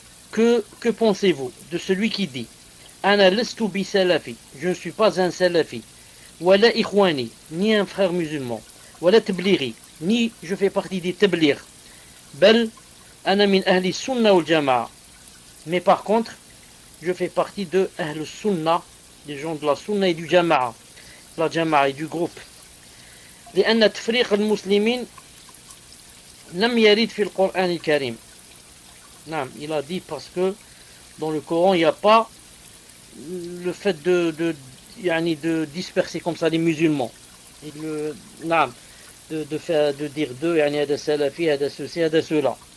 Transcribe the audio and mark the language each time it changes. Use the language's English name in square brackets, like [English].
[French] Que pensez-vous de celui qui dit, [Arabic] Ana lastu bi salafi, [French] je ne suis pas un salafi, [Arabic] wala ikhwani, [French] ni un frère musulman, [Arabic] wala tablighi, [French] ni je fais partie des tabligh, [Arabic] bal ana min ahli sunna wal jama'a. [French] Mais par contre, je fais partie de ahl sunna, des gens de la sunna et du jama'a, la jama'a et du groupe. [Arabic] لأن تفريق المسلمين لم يرد في القرآن الكريم. [French] Non, il a dit parce que dans le Coran il n'y a pas le fait de disperser comme ça les musulmans et de dire d'eux [Arabic] hada salafi, [French] hada ceci, hada cela.